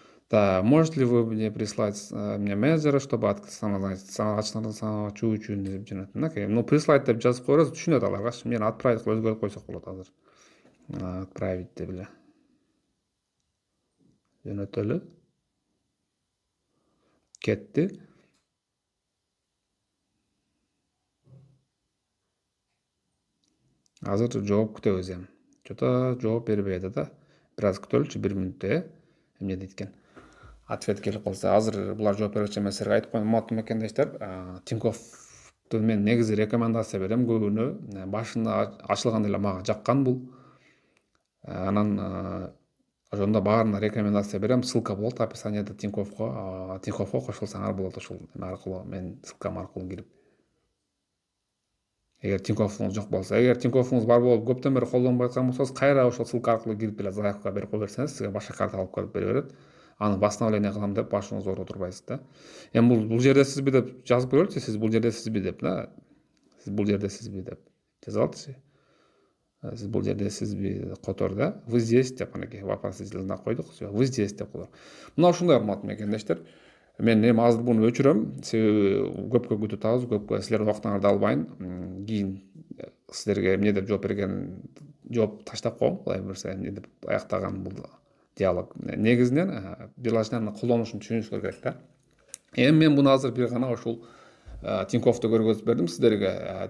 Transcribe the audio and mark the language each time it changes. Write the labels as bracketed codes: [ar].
[ru] Да, можете ли вы мне прислать мне менеджера, чтобы [ky] ачуу үчүн деп жөнөттүм да. Ну, прислать деп жазып коебуз, түшүнөт аларгачы. Мени отправить кылып өзгөртүп койсок болот азыр. Отправить деп эле жөнөтөлү. Кетти. Азыр жооп күтөбүз эми. Жото жооп бербей атат да. Бир аз күтөлүчү, 1 мүнөттө, эмне дейт экен. Ответ келип калса, азыр булар жооп бергенче мен силерге айтып коеюн, уматтуу мекендештер. Тиньковду мен негизи рекомендация берем көбүнө. Башында ачылганда эле мага жаккан бул. Анан ошондо баарына рекомендация берем. Ссылка болот описаниеде Тиньковго. Тиньковго кошулсаңар болот ошол аркылуу, мен ссылкам аркылуу кирип. Эгер Тиньковуңуз жок болсо, эгер Тиньковуңуз бар болуп көптөн бери колдонбой аткан болсоңуз, кайра ошол ссылка аркылуу кирип эле заявка берип кое берсеңиз, сизге башка карта алып келип бере берет. Аны восстановление кылам деп башыңызды ооруп отурбайсыз да. Эми бул жердесизби деп жазып көрөлүчү, сиз бул жердесизби деп да. Сиз бул жердесизби деп жазып алчы. Сиз бул жердесизби котор да. [ru] Вы здесь [ky] деп анакей вопросительный знак койдук. [ru] Вы здесь [ky] деп котор. Мына ушундай урматтуу мекендештер. Мен эми азыр буну өчүрөм, себеби көпкө күтүп атабыз, көпкө силердин убактыңарды албайын. Кийин силерге эмне деп жооп берген, жооп таштап коем, кудай буюрса эмне деп аяктаган бул диалог. Негизинен приложениянын колдонушун түшүнүшүңөр керек да. Эми мен буну азыр бир гана ушул Тиньковду көргөзүп бердим сиздерге.